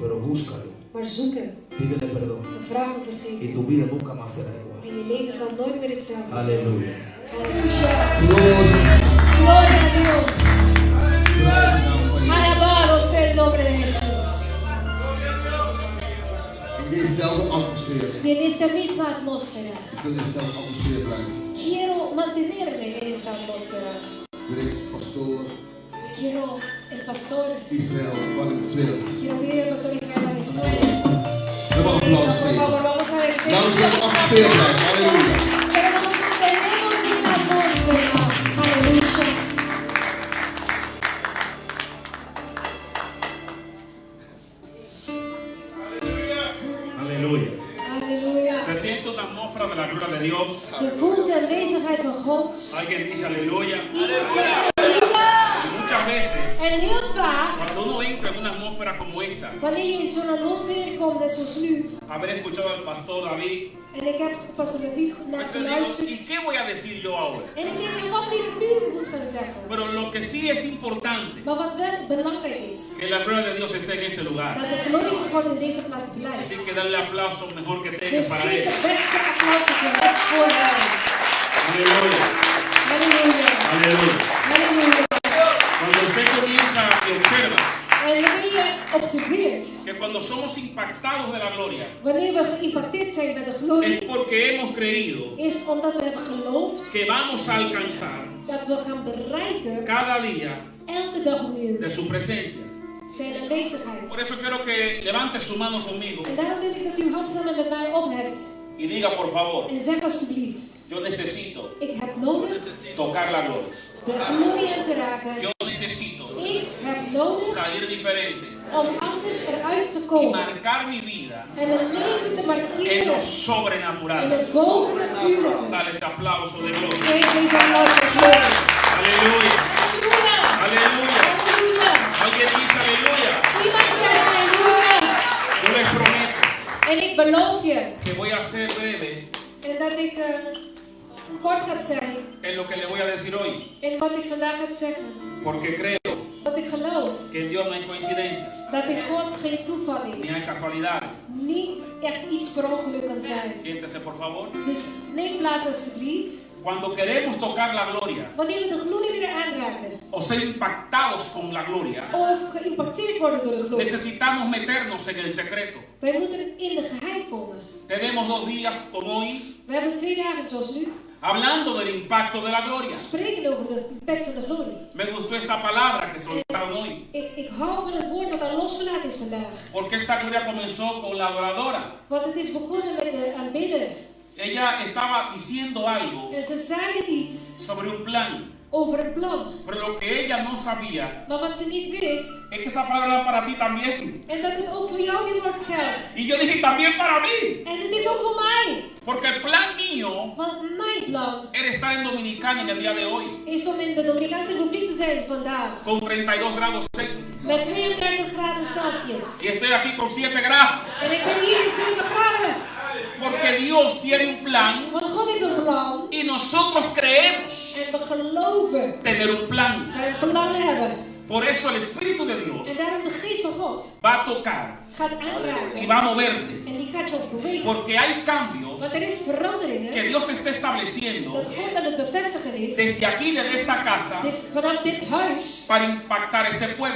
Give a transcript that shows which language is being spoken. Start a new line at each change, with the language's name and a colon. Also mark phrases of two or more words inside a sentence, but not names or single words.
Spanish: pero búscalo.
Dutch: Maar zoek hem.
Spanish: Pídele perdón.
Dutch: En vraag om
Spanish: Y tu vida
Dutch: vergevenis.
Spanish: nunca más será igual.
Dutch: En je leven zal nooit meer hetzelfde zijn.
Spanish: Aleluya.
Dutch: Halleluja.
Spanish: Gloria. Gloria a Dios. Gracias, damos a Dios. Alabado sea el nombre de Jesús.
Dutch: In dezezelfde atmosfeer.
Spanish: Y en esta misma atmósfera,
Dutch: Ik wil in dezelfde atmosfeer blijven.
Spanish: quiero mantenerme en esta atmósfera.
Dutch: Wil ik pastoor Quiero el pastor, Israël Valenzuela.
Spanish: quiero pedir al pastor Israel Valenzuela.
Dutch: We gaan applaus
Spanish: Por
Dutch: geven.
Spanish: favor, vamos a ver.
Dutch: Laten we in de atmosfeer blijven. Halleluja.
Spanish: Pero nos mantenemos en la atmósfera. Aleluya. Aleluya. Aleluya. Se siente una atmósfera de la gloria de Dios.
Dutch: Je voelt de aanwezigheid van God.
Spanish: Alguien dice aleluya.
Dutch: Iemand zegt aleluya.
Spanish: Y muchas veces,
Dutch: En heel vaak,
Spanish: cuando uno entra en una atmósfera como esta,
Dutch: wanneer je in zo'n atmosfeer komt, net zoals nu.
Spanish: haber escuchado al pastor David,
Dutch: En ik heb pastor David naar
Spanish: pues yo digo, ¿y
Dutch: geluisterd.
Spanish: qué voy a decir yo ahora?
Dutch: En ik denk, en wat ik nu moet gaan zeggen.
Spanish: Pero lo que sí es importante,
Dutch: Maar wat wel belangrijk is,
Spanish: que la gloria de Dios esté en este lugar.
Dutch: dat de glorie van God in deze plaats
Spanish: Así
Dutch: blijft.
Spanish: que darle aplauso mejor que tenga
Dutch: Dus
Spanish: para
Dutch: geef
Spanish: él.
Dutch: het beste applaus voor hem.
Spanish: Aleluya.
Dutch: Halleluja.
Spanish: Aleluya.
Dutch: Halleluja.
Spanish: Cuando usted comienza y observa
Dutch: En wanneer je observeert,
Spanish: que cuando somos impactados de la gloria,
Dutch: wanneer we geïmpacteerd zijn met de
Spanish: es
Dutch: glorie,
Spanish: porque hemos creído
Dutch: is omdat we hebben geloofd
Spanish: que vamos a alcanzar
Dutch: dat we gaan bereiken,
Spanish: cada día
Dutch: elke dag opnieuw,
Spanish: de su presencia.
Dutch: zijn aanwezigheid.
Spanish: Por eso quiero que levante su mano conmigo
Dutch: En daarom wil ik dat u hand samen met mij opheft
Spanish: y diga por favor,
Dutch: en zeg alsjeblieft,
Spanish: yo necesito
Dutch: ik heb nodig
Spanish: tocar la gloria.
Dutch: de glorie aan te raken.
Spanish: Yo necesito
Dutch: Ik heb nodig
Spanish: salir diferente
Dutch: om anders eruit te
Spanish: y
Dutch: komen
Spanish: marcar mi vida
Dutch: en mijn leven te
Spanish: en
Dutch: markeren
Spanish: lo
Dutch: in
Spanish: sobrenatural.
Dutch: het bovennatuurlijke.
Spanish: Dale ese aplauso de gloria.
Dutch: Geef deze applaus voor glorie.
Spanish: Aleluya.
Dutch: Halleluja.
Spanish: Aleluya.
Dutch: Halleluja.
Spanish: Alguien dice aleluya.
Dutch: Iemand zegt halleluja.
Spanish: Yo les prometo
Dutch: En ik beloof je
Spanish: que voy a ser breve
Dutch: en dat ik kort ga zijn
Spanish: en lo que le voy a decir hoy,
Dutch: in wat ik vandaag ga zeggen.
Spanish: porque creo
Dutch: Dat ik geloof
Spanish: que en Dios no hay coincidencia,
Dutch: dat in God geen toeval
Spanish: ni
Dutch: is.
Spanish: hay casualidades.
Dutch: Niet echt iets per ongeluk kan zijn.
Spanish: Siéntese por favor.
Dutch: Dus neem plaats alsjeblieft.
Spanish: Cuando queremos tocar la gloria
Dutch: Wanneer we de glorie weer aanraken
Spanish: o ser impactados con la gloria,
Dutch: of geïmpacteerd worden door de glorie,
Spanish: necesitamos meternos en el secreto.
Dutch: wij moeten in de geheim komen.
Spanish: Tenemos 2 días como hoy
Dutch: We hebben 2 dagen zoals nu
Spanish: hablando del impacto de la gloria.
Dutch: spreken over de impact van de glorie.
Spanish: Me gustó esta palabra que soltaron hoy,
Dutch: Ik hou van het woord dat daar losgelaten is vandaag.
Spanish: porque esta gloria comenzó con la adoradora.
Dutch: Want het is begonnen met de aanbidder.
Spanish: Ella estaba diciendo algo
Dutch: En ze zeiden iets
Spanish: sobre un plan,
Dutch: over een plan.
Spanish: pero lo que ella no sabía
Dutch: Maar wat ze niet wist,
Spanish: es que esa palabra era para ti también.
Dutch: en dat het ook voor jou dit woord geldt.
Spanish: Y yo dije también para mí,
Dutch: En het is ook voor mij.
Spanish: porque el plan mío
Dutch: Want mijn plan
Spanish: era estar en Dominicana en el día de hoy,
Dutch: is om in de Dominicaanse Republiek te zijn vandaag.
Spanish: con 32 grados Celsius.
Dutch: Met 32 graden Celsius.
Spanish: Y estoy aquí con 7 grados,
Dutch: En ik ben hier met 7 graden.
Spanish: porque Dios tiene un plan
Dutch: Want God heeft een plan.
Spanish: y nosotros creemos
Dutch: En we geloven geloven.
Spanish: tener un plan.
Dutch: Wij een plan hebben.
Spanish: Por eso el Espíritu de Dios
Dutch: En daarom de geest van God
Spanish: va a tocar
Dutch: gaat
Spanish: y
Dutch: aanraken.
Spanish: va a moverte.
Dutch: En die gaat je ook bewegen.
Spanish: Porque hay cambios
Dutch: Want er is veranderingen
Spanish: que Dios está estableciendo
Dutch: dat God aan het bevestigen is.
Spanish: desde aquí, desde esta casa,
Dutch: Dus vanaf dit huis
Spanish: para impactar este pueblo,